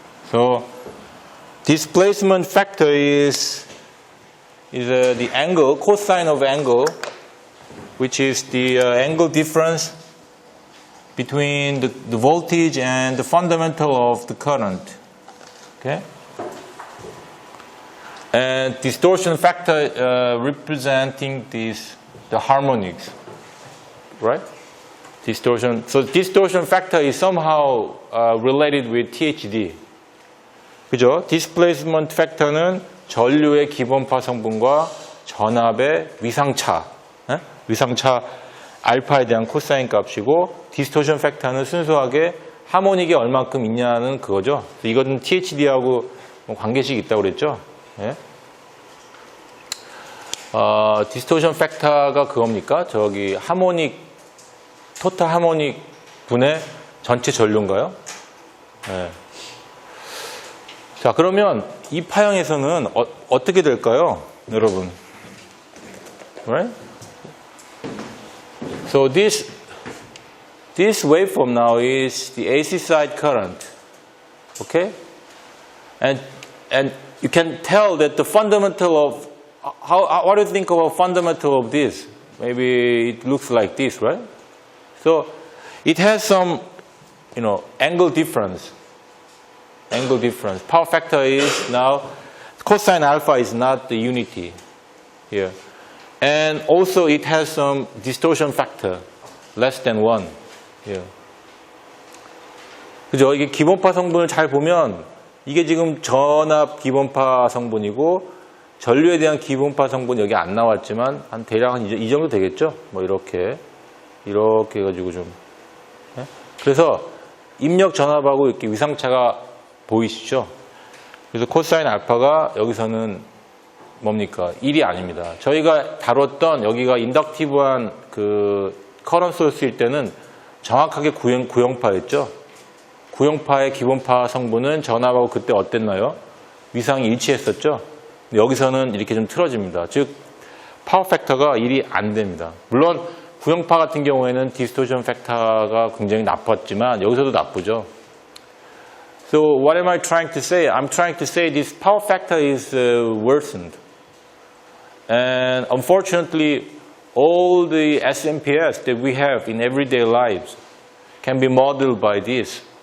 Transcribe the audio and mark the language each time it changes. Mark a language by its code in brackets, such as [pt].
[en] So displacement factor is the angle, cosine of angle, which is the angle difference between the voltage and the fundamental of the current. Okay? And distortion factor representing the harmonics, right? Distortion. So distortion factor is somehow related with THD. [ko] 그죠? displacement factor는 전류의 기본파 성분과 전압의 위상차, 위상차 알파에 대한 코사인 값이고, distortion factor는 순수하게 하모닉이 얼만큼 있냐는 그거죠. 이거는 THD하고 관계식이 있다고 그랬죠. 예? distortion factor가 그겁니까? 저기 하모닉, 토탈 하모닉 분의 전체 전류인가요? 예. 자, 그러면 이 파형에서는 어떻게 될까요, 여러분? [en] Right? So this waveform now is the AC side current. Okay? And you can tell that the fundamental of what do you think about fundamental of this? Maybe it looks like this, right? So it has some, angle difference. Angle difference. Power factor is now, cosine alpha is not the unity here. And also it has some distortion factor, less than 1 here. [ko] 그죠? 이게 기본파 성분을 잘 보면 이게 지금 전압 기본파 성분이고 전류에 대한 기본파 성분 여기 안 나왔지만 한 대략 한 이 정도 되겠죠? 뭐 이렇게 해가지고 좀. 네? 그래서 입력 전압하고 이렇게 위상차가 보이시죠? 그래서 코사인 알파가 여기서는 뭡니까? 1이 아닙니다. 저희가 다뤘던 여기가 인덕티브한 그 커런트 소스일 때는 정확하게 구형파였죠? 구형파의 기본파 성분은 전압하고 그때 어땠나요? 위상이 일치했었죠? 여기서는 이렇게 좀 틀어집니다. 즉, 파워 팩터가 1이 안 됩니다. 물론 구형파 같은 경우에는 디스토션 팩터가 굉장히 나빴지만 여기서도 나쁘죠. [en] So what am I trying to say? I'm trying to say this power factor is worsened. And unfortunately, all the SMPS that we have in everyday lives can be modeled by this.